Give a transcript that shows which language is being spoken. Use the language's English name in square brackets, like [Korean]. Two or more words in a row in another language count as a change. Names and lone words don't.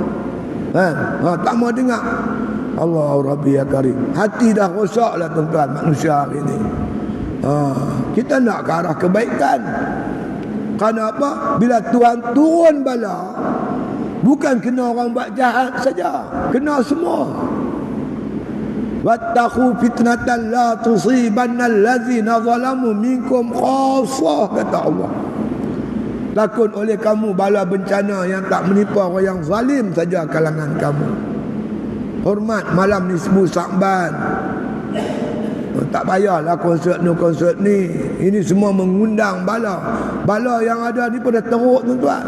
[Malay] Tak mau dengar. [Arabic] الله ربي يا كريم. [Malay] Hati dah rosaklah tuan-tuan manusia hari ni. Kita nak ke arah kebaikan. Kenapa? Bila Tuhan turun bala, bukan kena orang buat jahat saja, kena semua. [Arabic] واتقوا فتنة لا تصيبن الذين ظلموا منكم خاصة, [Malay] kata Allah. Takut oleh kamu bala bencana yang tak menimpa orang yang zalim saja kalangan kamu. Hormat malam nisbu Sa'ban. Tak payahlah konsert ni. Ini semua mengundang bala. Bala yang ada ni pada teruk tuan-tuan.